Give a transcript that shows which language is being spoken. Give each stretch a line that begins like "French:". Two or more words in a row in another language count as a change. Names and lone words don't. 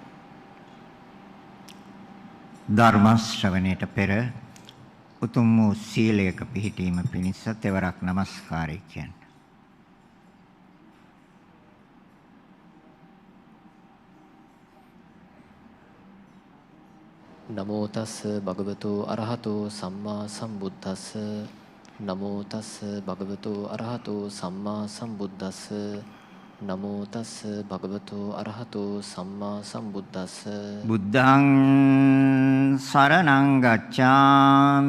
Sinhala: ධර්ම ශ්‍රවණයට පෙර උතුම් වූ සීලයක පිහිටීම පිණිස තෙවරක් নমස්කාරය කියන්නේ.
Pali: නමෝ තස් භගවතෝ අරහතෝ සම්මා සම්බුද්දස්ස. නමෝ තස් භගවතෝ අරහතෝ සම්මා සම්බුද්දස්ස. නමෝ තස් භගවතෝ අරහතෝ සම්මා සම්බුද්දස්ස. බුද්ධං සරණං ගච්ඡාමි.